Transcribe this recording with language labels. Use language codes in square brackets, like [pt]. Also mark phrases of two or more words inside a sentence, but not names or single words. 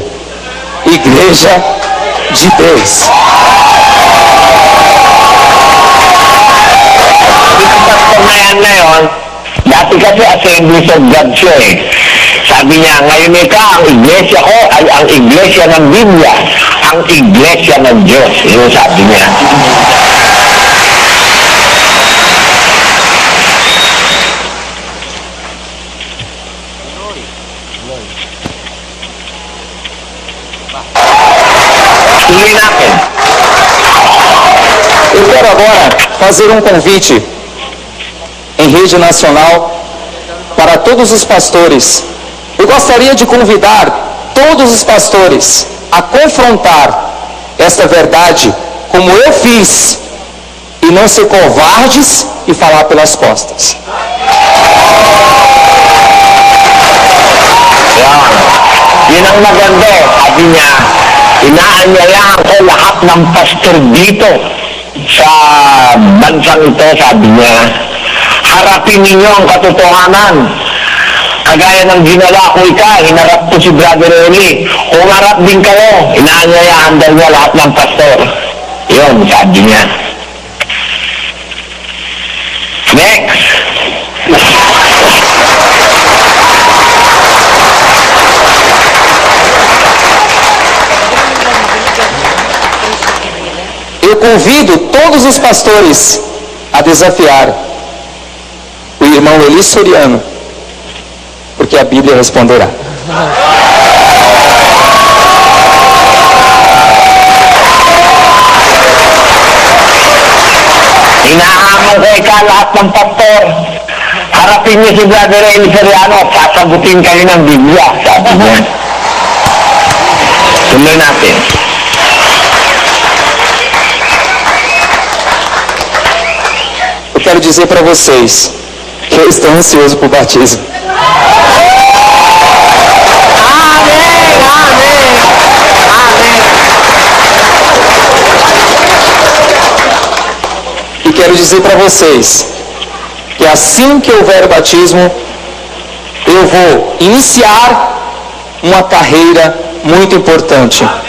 [pt] Igreja de Deus. [tl] Dati kasi Assembly of God siya eh. Sabi niya, ngayon ang iglesia ko ay ang iglesia ng Biblia, ang iglesia ng Diyos. Yun sabi niya. Tuloy natin. [pt] Eu quero agora fazer um convite em rede nacional para todos os pastores. Eu gostaria de convidar todos os pastores a confrontar esta verdade como eu fiz e não ser covardes e falar pelas costas. [tl] Yun ang maganda. Sabi niya, inaanyayahan ko lahat ng pastor dito sa bansang ito, sabi niya. Harapin ninyo ang katotohanan. Kagaya ng ginala ko hinarap ko si Brother Eli. Kung harap din kayo, inaanyayahan daw niya lahat ng pastor. Yun, sabi niya. Next. [pt] Eu convido todos os pastores a desafiar o irmão Eli Soriano, porque a Bíblia responderá. [tl] Inahamon ko lahat ng pastor. Harapin niyo si Brother Eli Soriano at sasagutin kayo ng Biblia, sabi niya. Tuloy natin. [pt] Eu quero dizer para vocês que eu estou ansioso por batismo. E quero dizer para vocês que assim que houver o batismo, eu vou iniciar uma carreira muito importante.